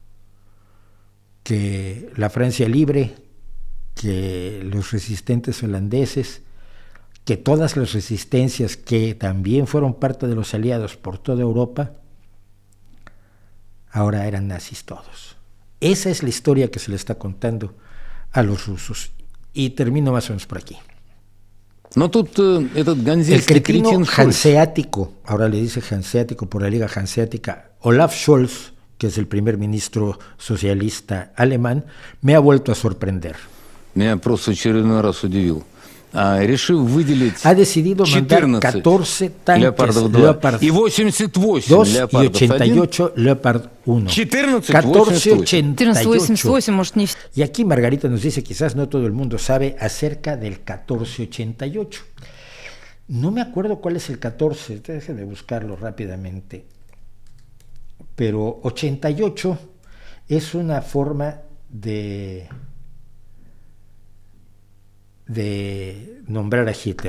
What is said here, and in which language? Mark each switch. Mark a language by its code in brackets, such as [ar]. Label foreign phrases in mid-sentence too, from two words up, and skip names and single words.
[es] Que la Francia libre, que los resistentes holandeses, que todas las resistencias que también fueron parte de los aliados por toda Europa, ahora eran nazis todos. Esa es la historia que se le está contando a los rusos. Y termino más o menos por aquí. [ru] Но тут этот [es] El [ru] ганзейский [es] cretino [ru] кретин Шольц. [es] hanseático, ahora le dice hanseático por la Liga Hanseática, Olaf Scholz, que es el primer ministro socialista alemán, me ha vuelto a sorprender. [ru] Меня просто очередной раз удивил. Решив выделить [es] Ha decidido mandar 14 14 tanques Leopard 2 Leopard [ru] и 88 [es] 2 y Leopard 1. 88 Leopard 1. 14, 1488. 1488, [ru] может, не все. [es] Y aquí Margarita nos dice, quizás no todo el mundo sabe acerca del 1488. No me acuerdo cuál es el 14, dejen de buscarlo rápidamente. Pero 88 es una forma de nombrar a Hitler.